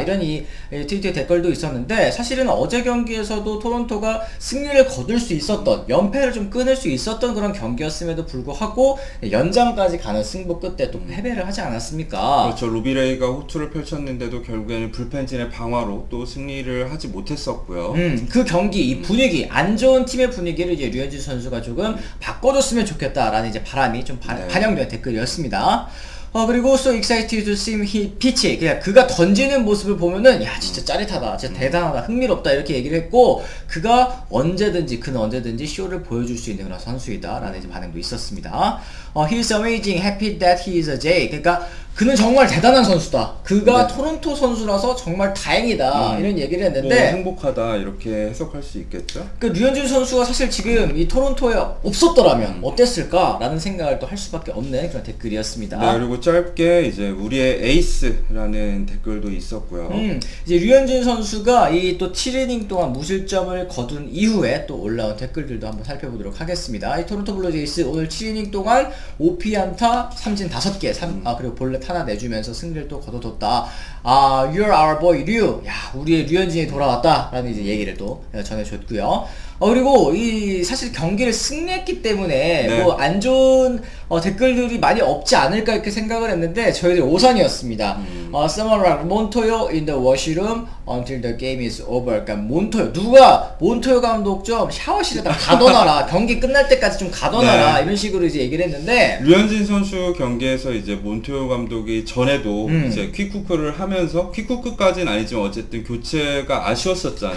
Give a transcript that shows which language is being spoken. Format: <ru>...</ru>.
<ko>이런 이 트위터에 댓글도 있었는데, 사실은 어제 경기에서도 토론토가 승리를 거둘 수 있었던, 연패를 좀 끊을 수 있었던 그런 경기였음에도 불구하고 연장까지 가는 승부 끝에 또 패배를 하지 않았습니까? 그렇죠. 루비레이가 호투를 펼쳤는데도 결국에는 불펜진의 방화로 또 승리를 하지 못했었고요. 그 경기, 이 분위기, 안 좋은 팀의 분위기를 이제 류현진 선수가 조금 바꿔줬으면 좋겠다라는 이제 바람이 좀 반영된 댓글이었습니다. 그리고</ko> <en>so excited to see him pitch.</en> <ko>그냥 그가 던지는 모습을 보면은 야 진짜 짜릿하다, 진짜 대단하다, 흥미롭다 이렇게 얘기를 했고, 그는 언제든지 쇼를 보여줄 수 있는 그런 선수이다라는 이제 반응도 있었습니다.</ko> <en>He's amazing, happy that he is a J.</en> <ko>그러니까 그는 정말 대단한 선수다. 그가 토론토 선수라서 정말 다행이다. 이런 얘기를 했는데, 뭐 행복하다 이렇게 해석할 수 있겠죠. 그 류현진 선수가 사실 지금 이 토론토에 없었더라면 어땠을까라는 생각을 또 할 수밖에 없는 그런 댓글이었습니다. 네, 그리고 짧게 이제 우리의 에이스라는 댓글도 있었고요. 이제 류현진 선수가 이 또 7이닝 동안 무실점을 거둔 이후에 또 올라온 댓글들도 한번 살펴보도록 하겠습니다. 이 토론토 블루제이스 오늘 7이닝 동안 5피안타, 삼진 5개, 그리고 볼넷 하나 내주면서 승리를 또 거둬뒀다.</ko> <en>You're our boy 류.</en> <ko>야, 우리의 류현진이 돌아왔다라는 이제 얘기를 또 전해줬고요. 그리고 이 사실 경기를 승리했기 때문에 뭐 안 좋은 댓글들이 많이 없지 않을까 이렇게 생각을 했는데, 저희들 오선이었습니다.</ko> <en>Someone like 몬토요 in the washroom until the game is over.</en> <ko>그러니까 몬토요 감독 좀 샤워실에다 가둬놔라. 경기 끝날 때까지 좀 가둬놔라. 이런 식으로 이제 얘기를 했는데, 류현진 선수 경기에서 이제 몬토요 감독이 전에도 이제 퀵쿠크를 하면서, 퀵쿠크까지는 아니지만 어쨌든 교체가 아쉬웠었잖아요.</ko>